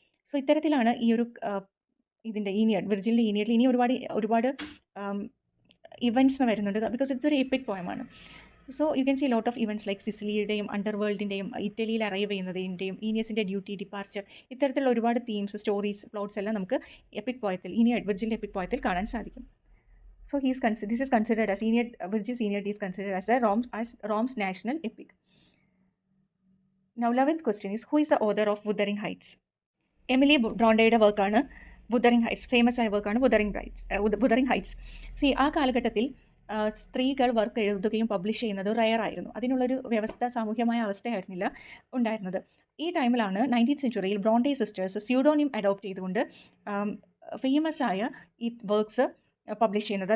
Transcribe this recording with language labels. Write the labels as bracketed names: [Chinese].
[Malayalam] So ഇത്തരത്തിലാണ് ഈ ഒരു ഇതിൻ്റെ വിർജിലിൻ്റെ ഈനിയഡിൽ ഇനി ഒരുപാട് ഇവൻറ്റ്സ് വരുന്നുണ്ട്, ബിക്കോസ് ഇറ്റ്സ് ഒരു EPIC പോയമാണ്. [English] so you can see lot of events like [Malayalam] സിസിലിയുടെയും അണ്ടർവേൾഡിൻ്റെയും ഇറ്റലിയിൽ അറൈവ് ചെയ്യുന്നതിൻ്റെയും ഈനിയസിൻ്റെ ഡ്യൂട്ടി, ഡിപ്പാർച്ചർ, ഇത്തരത്തിലുള്ള ഒരുപാട് തീംസ്, സ്റ്റോറീസ്, പ്ലോട്ട്സ് എല്ലാം നമുക്ക് എപ്പിക് പോയത്തിൽ, വിർജിലിൻ്റെ എപ്പിക് പോയത്തിൽ കാണാൻ സാധിക്കും. [English] So this is considered as Virgil's Aeneid is considered as Rome's national epic. Now 11th question is, who is the author of Wuthering Heights? [Malayalam] Emily ബ്രോണ്ടയുടെ വർക്കാണ് വുതറിംഗ് heights. Famous ആയ വർക്കാണ് വുതറിംഗ് heights. ആ കാലഘട്ടത്തിൽ സ്ത്രീകൾ വർക്ക് എഴുതുകയും publish ചെയ്യുന്നത് റയർ ആയിരുന്നു. അതിനുള്ളൊരു സാമൂഹ്യമായ അവസ്ഥയായിരുന്നില്ല ഉണ്ടായിരുന്നത്. ഈ ടൈമിലാണ് 19th സെഞ്ച്വറിയിൽ ബ്രോണ്ടെ സിസ്റ്റേഴ്സ് സ്യൂഡോണിം അഡോപ്റ്റ് ചെയ്തുകൊണ്ട് ഫേമസ് ആയ ഈ വർക്ക്സ് പബ്ലിഷ് ചെയ്യുന്നത്.